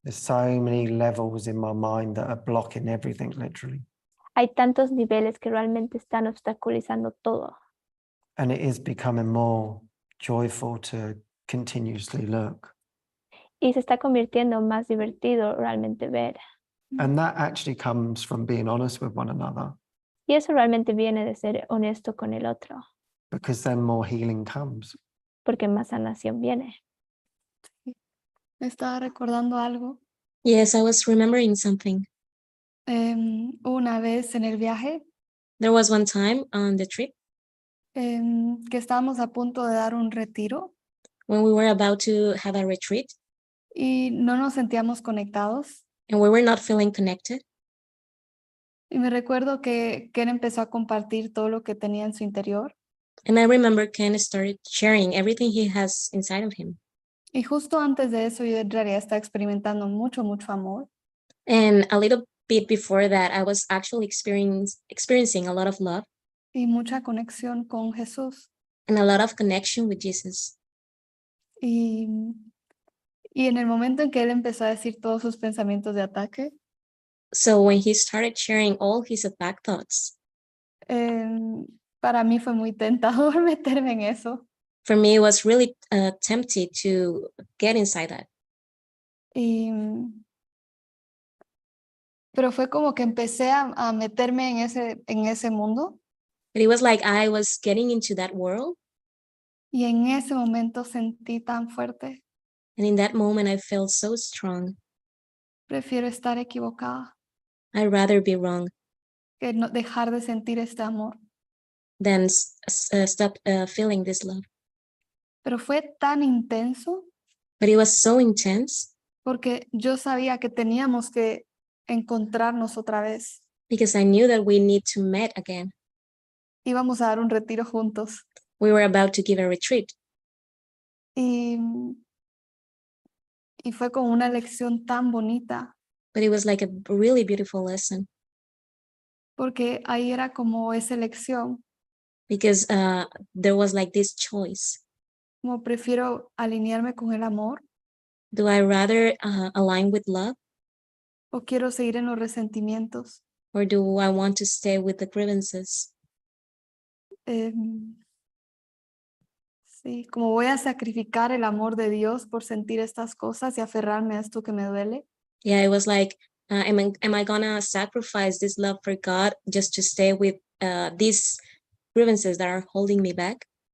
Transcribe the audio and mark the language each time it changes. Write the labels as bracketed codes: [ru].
[en] There's so many levels in my mind that are blocking everything, literally. [es] Hay tantos niveles que realmente están obstaculizando todo. [en] And it is becoming more joyful to continuously look. [es] Y se está convirtiendo más divertido realmente ver. [en] And that actually comes from being honest with one another, [es] Y eso realmente viene de ser honesto con el otro, [en] because then more healing comes. [es] porque más sanación viene. Me estaba recordando algo. [en] Yes, I was remembering something. [es] Una vez en el viaje [en] There was one time on the trip [es] que estábamos a punto de dar un retiro [en] when we were about to have a retreat [es] y no nos sentíamos conectados. [en] and we were not feeling connected. [es] Y me recuerdo que Ken empezó a compartir todo lo que tenía en su interior. [en] And I remember Ken started sharing everything he has inside of him. [es] Y justo antes de eso yo en realidad estaba experimentando mucho, mucho amor. [en] And a little bit before that, I was actually experiencing a lot of love [es] Y mucha conexión con Jesús. [en] and a lot of connection with Jesus. [es] Y en el momento en que él empezó a decir todos sus pensamientos de ataque, [en] So when he started sharing all his attack thoughts, [es] para mí fue muy tentador meterme en eso. [en] for me, it was really tempted to get inside that. [es] Pero fue como que empecé a meterme en ese mundo. [en] But it was like I was getting into that world. [es] Y en ese momento sentí tan fuerte. [en] And in that moment, I felt so strong. [es] Prefiero estar equivocada [en] I'd rather be wrong [es] que no dejar de sentir este amor. [en] than stop feeling this love. [es] Pero fue tan intenso [en] But it was so intense [es] porque yo sabía que teníamos que encontrarnos otra vez. [en] because I knew that we need to meet again. [es] Íbamos a dar un retiro juntos. [en] We were about to give a retreat. [es] Y fue como una lección tan bonita. [en] But it was like a really beautiful lesson [es] Porque ahí era como esa elección. [en] because there was like this choice. [es] Como prefiero alinearme con el amor [en] Do I rather align with love [es] o quiero seguir en los resentimientos. [en] or do I want to stay with the grievances? [es] Sí, como voy a sacrificar el amor de Dios por sentir estas cosas y aferrarme a esto que me duele. [en] Yeah, it was like, am I gonna sacrifice this love for God just to stay with these grievances that are holding me back?